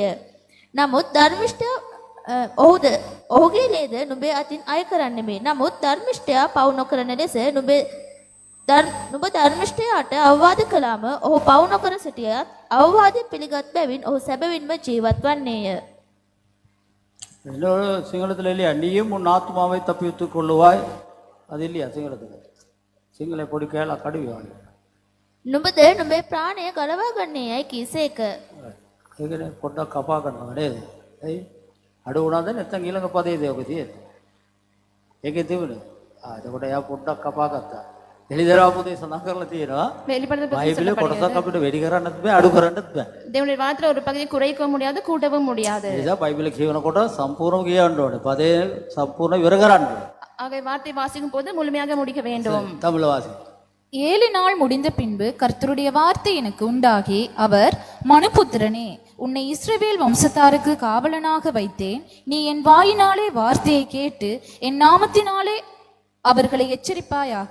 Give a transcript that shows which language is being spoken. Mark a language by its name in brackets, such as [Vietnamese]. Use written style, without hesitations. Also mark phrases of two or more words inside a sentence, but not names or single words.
[Sinhala] නමුත් ධර්මිෂ්ඨ ඔහුගේ ලේද නුඹේ අතින් අය කරන්නෙමි. නමුත් ධර්මිෂ්ඨයා පව් නොකරන ලෙස නුඹ ධර්මිෂ්ඨයාට අවවාද කළාම ඔහු පව් නොකර සිටියත් අවවාදය පිළිගත් බැවින් ඔහු සැබවින්ම ජීවත් වන්නේය. [Tamil] சிங்களத்தில் இல்லையா? நீயும் உன் ஆத்மாவை தப்பித்துக் கொள்ளுவாய். அது இல்லையா சிங்களத்தில்? [Sinhala] සිංහල පොඩි කෑල්ලක් අඩුයි වගේ. නුඹද නුඹේ ප්‍රාණය ගලවා ගන්නේයයි කීසේක. ඒකනේ පොඩ්ඩක් කපා ගන්නවා නේද? එයි අඩු වුණාද නැත්නම් ඊළඟ පදේද ඔක තියෙන්නේ? ඒකේ තිබුණේ. එතකොට එයා පොඩ්ඩක් කපා ගත්තා. එළිදරව් පුතේ සඳහන් කරලා තියෙනවා. බයිබලේ කොටසක් අපිට වැඩි කරන්නත් බෑ අඩු කරන්නත් බෑ. [Tamil] தேவனுடைய வார்த்தையில ஒரு பகுதி குறைக்கவும் முடியாது கூட்டவும் முடியாது. [Sinhala] ඒ නිසා බයිබලේ කියවනකොට සම්පූර්ණව කියවන්න ඕනේ. පදේ සම්පූර්ණ ඉවර කරන්න ඕනේ. [Tamil] ஆகவே வார்த்தை வாசிக்கும் போது முழுமையாக முடிக்க வேண்டும். தமிழ் வாசி. 7 நாள் முடிந்த பின்பு கர்த்தருடைய வார்த்தை எனக்கு உண்டாகி, அவர், மனுபுத்திரனே, உன்னை இஸ்ரவேல் வம்சத்தாருக்கு காவலனாக வைத்தேன். நீ என் வாயினாலே வார்த்தையை கேட்டு என் நாமத்தினாலே அவர்களை எச்சரிப்பாயாக.